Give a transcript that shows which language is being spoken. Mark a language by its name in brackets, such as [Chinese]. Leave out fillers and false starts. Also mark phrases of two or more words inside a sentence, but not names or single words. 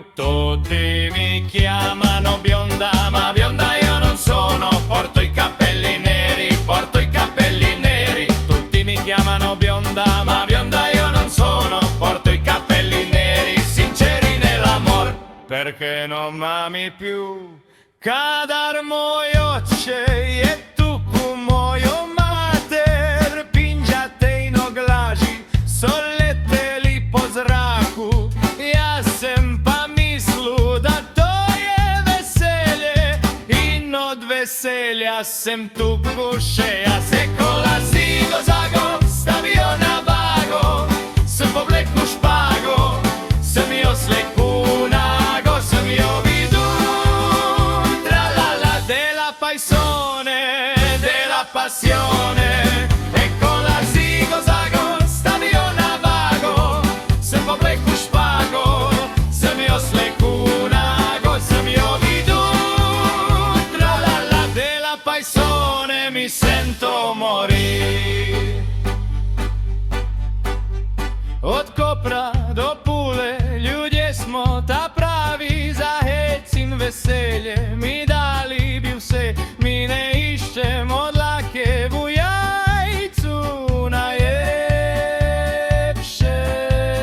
[Italian] Tutti mi chiamano bionda, ma bionda io non sono. Porto i capelli neri, porto i capelli neri. Tutti mi chiamano bionda, ma bionda io non sono. Porto i capelli neri, sinceri nell'amor, perché non m'ami più. [Slovenian] Kadar moj oče je tuku moju mater, pinđatejno glaži so leteli po zraku. Ja sem pa mislu da to je veselje, in od veselja sem tuku še. Ja se kola zigo zago stavio na vago, sem povleku špago, sem jo sleku nago, sem jo vidu. [Italian] Tralala della passione, e con la [Slovenian] zigo zago stavio na vago, sem povleku špago, sem jo sleku nago, sem jo vidu. [Italian] Tralala della passione, mi sento morir. [Slovenian] Od Kopra do Pule, ljudje smo ta pravi, za hec in veselje mi dali bi vse. Mi ne iščemo dlake v jajcu, najlepše.